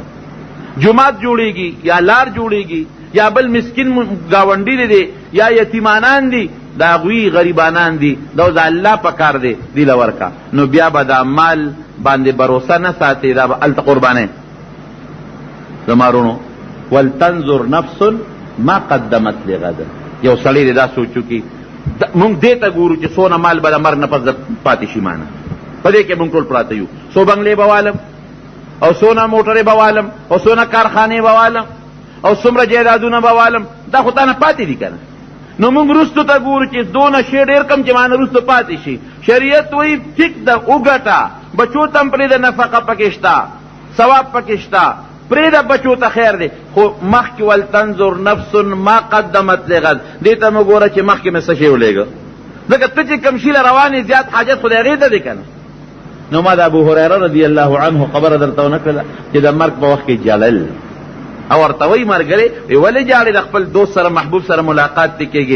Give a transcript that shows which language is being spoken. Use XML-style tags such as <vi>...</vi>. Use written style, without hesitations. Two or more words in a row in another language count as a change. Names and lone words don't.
<ps>جومات جوړېږي یا لار جوړېږي یا بل مسکین ګاونډي دی یا یتیمانان دي، دا هغوی غریبانان دي، دا د الله پکار دی، دی له ورکا. نو بیا به دا مال باندې بروسه نه ساتي، دا به هلته قربانې. زما رونو</ps> <ar>ولتنظر نفس ما قدمت لغد.</ar> <ps>یو سړی دی دا سوچو کې مونږ دې ته ګورو چې څونه مال به د مرګ نه پس پاتې شي مانه، په دې کې مونږ ټول پراته یو. څو بنګلې به والم او څونه موټرې به والم او څونه کارخانې به والم او څومره جایدادونه به والم، دا خو تا نه پاتې دي که نه. نو مونږ رستو ته ګورو چې دونه شی ډېر کم چې مانه رستو پاتې شي. شریعت وایي ټیک ده وګټه، بچو ته هم پرېږده، نفقه پکې شته، ثواب پکې شته، پرېږده بچو ته خیر دی. خو مخکې</ps> <ar>ولتنظر نفس ما قدمت لغد،</ar> <ps>دې ته مو ګوره چې مخکې مې څه شی ولېږه، ځکه ته چې کوم شي له روانې زیات حاجت خو د هغې ته دی که نه. نو ما د ابو هریره</ps> <ar>رضی الله عنه</ar> <ps>خبره درته ونه کړله چې د مرګ په وخت کې جلل او ورته وایي ملګری ولې جاړې د خپل دوست سره محبوب سره ملاقات دې کېږي؟</ps>